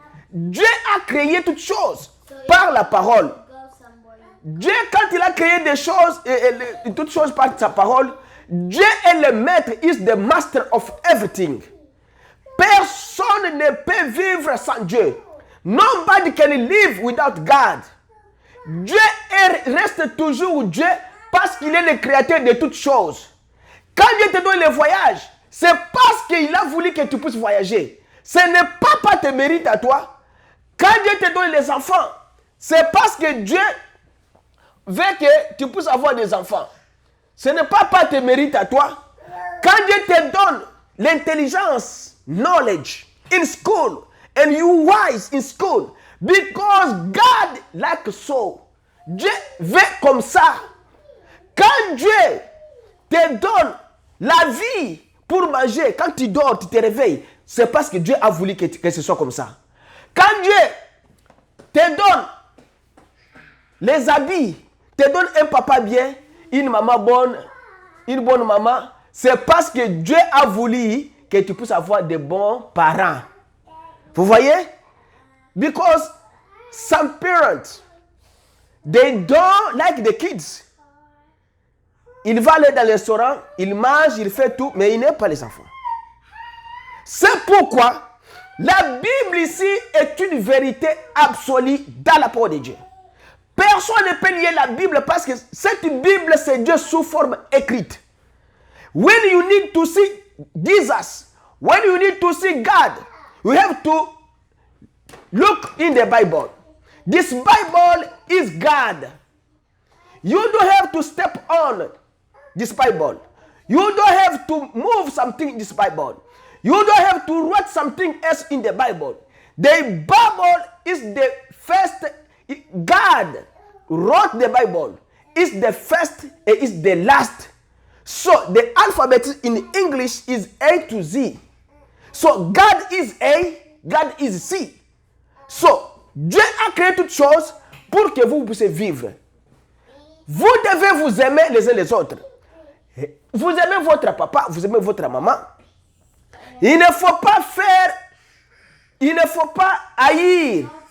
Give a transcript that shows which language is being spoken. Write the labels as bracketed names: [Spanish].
[French] Dieu a créé toutes choses par la parole. Dieu, quand il a créé des choses, toutes choses par sa parole, Dieu est le maître, [English] is the master of everything. [French] Personne ne peut vivre sans Dieu. [English] Nobody can live without God. [French] Dieu reste toujours Dieu parce qu'il est le créateur de toutes choses. Quand Dieu te donne le voyage, c'est parce qu'il a voulu que tu puisses voyager. Ce n'est pas tes mérites à toi. Quand Dieu te donne les enfants, c'est parce que Dieu veut que tu puisses avoir des enfants. Ce n'est pas tes mérites à toi. Quand Dieu te donne l'intelligence, [English] knowledge, in school, and you wise in school, because God like so. [French] Dieu veut comme ça. Quand Dieu te donne la vie pour manger, quand tu dors, tu te réveilles, c'est parce que Dieu a voulu que ce soit comme ça. Quand Dieu te donne les habits, te donne un papa bien, une maman bonne, une bonne maman, c'est parce que Dieu a voulu que tu puisses avoir de bons parents. Vous voyez? [English] Because some parents, they don't like the kids. [French] Il va aller dans le restaurant, il mange, il fait tout, mais il n'aime pas les enfants. C'est pourquoi la Bible ici est une vérité absolue dans la parole de Dieu. Personne ne peut lier la Bible parce que cette Bible, c'est Dieu sous forme écrite. [English] When you need to see Jesus, when you need to see God, you have to look in the Bible. This Bible is God. You don't have to step on this Bible. You don't have to move something in this Bible. You don't have to write something else in the Bible. The Bible is the first. God wrote the Bible. It's the first and it's the last. So the alphabet in English is A to Z. So God is A, God is C. [French] So Dieu a créé toutes choses pour que vous puissiez vivre. Vous devez vous aimer les uns les autres. Vous aimez votre papa, vous aimez votre maman. Il ne faut pas haïr.